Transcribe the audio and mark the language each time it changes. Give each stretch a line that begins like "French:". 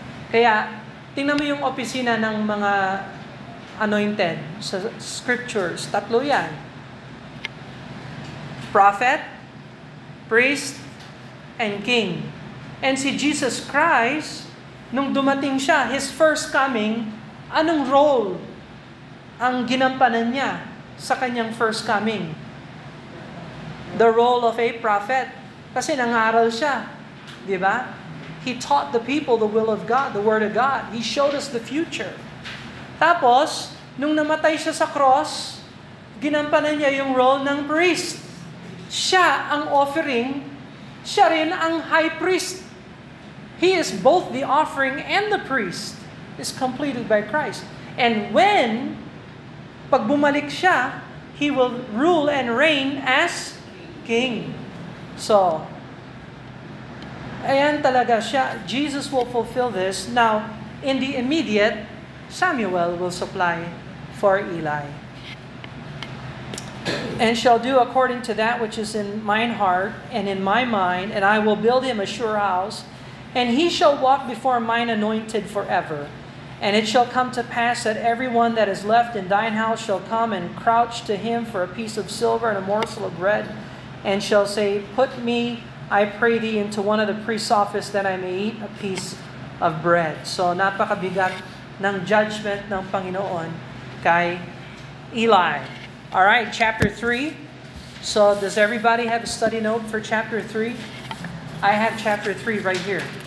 Filipino: Kaya, tingnan mo yung opisina ng mga anointed sa scriptures. Tatlo yan.
English: Prophet, priest, and king.
Filipino: And si Jesus Christ, nung dumating siya,
English: His first coming,
Filipino: anong role ang ginampanan niya sa kanyang first coming?
English: The role of a prophet.
Filipino: Kasi nangaral siya. Di ba?
English: He taught the people the will of God, the Word of God. He showed us the future.
Filipino: Tapos, nung namatay siya sa cross, ginampanan niya yung role ng priest. Siya ang offering, siya rin ang high priest.
English: He is both the offering and the priest is completed by Christ. And when,
Filipino: pag bumalik siya,
English: He will rule and reign as King.
Filipino: So, ayan talaga siya.
English: Jesus will fulfill this. Now, in the immediate, Samuel will supply for Eli. And shall do according to that which is in mine heart and in my mind, and I will build him a sure house, And he shall walk before mine anointed forever. And it shall come to pass that everyone that is left in thine house shall come and crouch to him for a piece of silver and a morsel of bread, and shall say, Put me, I pray thee, into one of the priest's office, that I may eat a piece of bread.
Filipino: So napakabigat ng judgment ng Panginoon kay Eli.
English: Alright, chapter 3. So does everybody have a study note for chapter 3? I have chapter 3 right here.